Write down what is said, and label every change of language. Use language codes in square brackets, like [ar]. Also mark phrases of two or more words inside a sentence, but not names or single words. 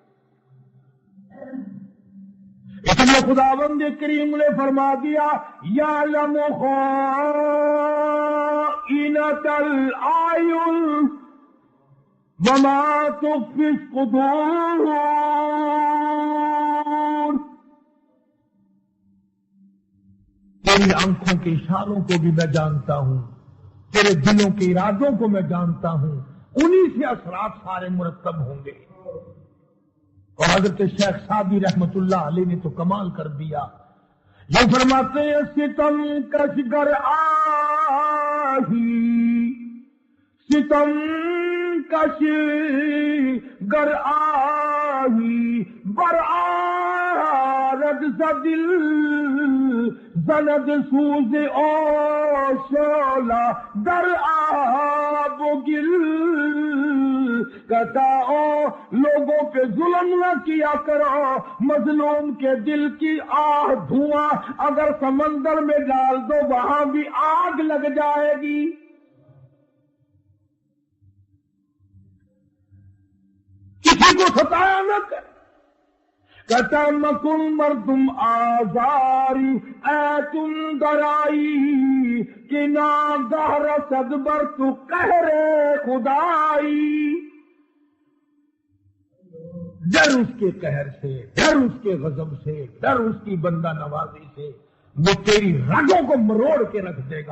[ur] اس لیے خداوند کریم نے فرما دیا [ar] یعلم خائنۃ الاعین وما تخفی الصدور، [ur] تیری آنکھوں کے اشاروں کو بھی میں جانتا ہوں، تیرے دلوں کے ارادوں کو میں جانتا ہوں، انہی سے اثرات سارے مرتب ہوں گے۔ اور حضرت شیخ سعدی رحمت اللہ علیہ نے تو کمال کر دیا، یہ فرماتے ہیں [fa] ستم کش گر آہی، ستم کش گر آہی بر آرد زدل زند سوز او شولا در آب و گل، [ur] کہتا او لوگوں پہ ظلم نہ کیا کرو، مظلوم کے دل کی آہ دھواں اگر سمندر میں ڈال دو وہاں بھی آگ لگ جائے گی۔ کسی کو ستایا نہ کر، کہتا [fa] مکن مردم آزاری اے تم درائی کہ ناگاہ رسد بر تو قہر خدائی، [ur] ڈر اس کے قہر سے، ڈر اس کے غضب سے، ڈر اس کی بندہ نوازی سے، وہ تیری رگوں کو مروڑ کے رکھ دے گا۔